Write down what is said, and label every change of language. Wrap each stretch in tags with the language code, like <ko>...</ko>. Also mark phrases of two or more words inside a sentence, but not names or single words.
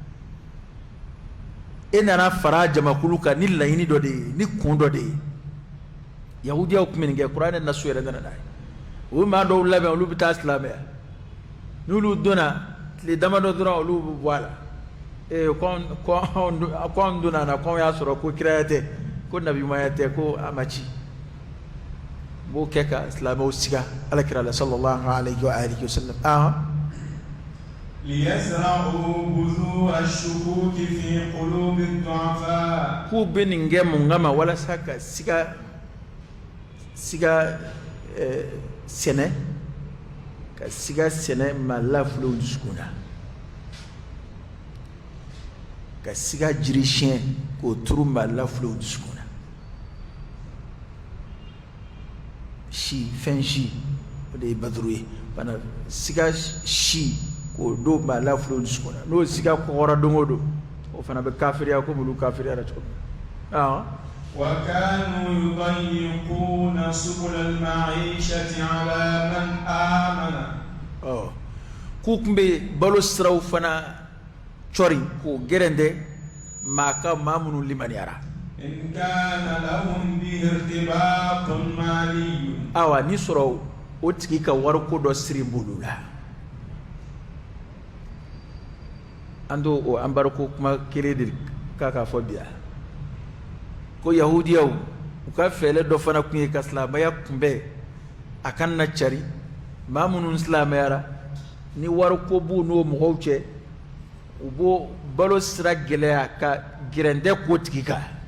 <bm>e nana fara jamakulu kan ni laɲini dɔ de ye ni kun dɔ de ye yahudiyaw tun bɛ nin kɛ kuranɛ nasu yɛrɛ nana n'a ye u bɛ maa dɔw labɛn olu bɛ taa silamɛya n'olu donna tile damadɔ dɔrɔn olu bɛ bɔ a la ko anw donna na ko anw y'a sɔrɔ ko kiraya tɛ ko nabimaya tɛ ko a ma ci b'o kɛ ka silamɛw siga alakira la</bm> <ar>صلى الله عليه وآله وسلم ليزرعوا بذور الشكوك في قلوب الضعفاء</ar> <bm>k'u bɛ nin kɛ mun kama walasa ka siga sɛnɛ ka siga sɛnɛ maa lafilew dusukun na ka siga jiri siɲɛ k'o turu maa lafilew dusukun na fɛn si o de ye baduru ye bana siga si k'o don maa lafilew dusukun na n'o siga kɔgɔra don o don o fana bɛ kafiriya komi olu kafiriyara cogo min na</bm> <ar>وكانوا يضيقون سبل المعيشة على من آمن</ar> <bm>k'u tun bɛ balo siraw fana cɔri k'o gɛrɛndɛ maa minnu limaniyara</bm> <ar>إن كان لهم به ارتباط مالي</ar> <bm>awa ni sɔrɔ o tigi ka wariko dɔ siri b'olu la an t'o o an bariko kuma kelen de k'a fɔ bi ko yahudiyaw u ka fɛɛrɛ dɔ fana tun ye ka silamɛya kunbɛn a kana na cari maa minnu silamɛyara ni wariko b'u n'o mɔgɔw cɛ u b'o balo sira gɛlɛya ka gɛrɛndɛ k'o tigi kan</bm>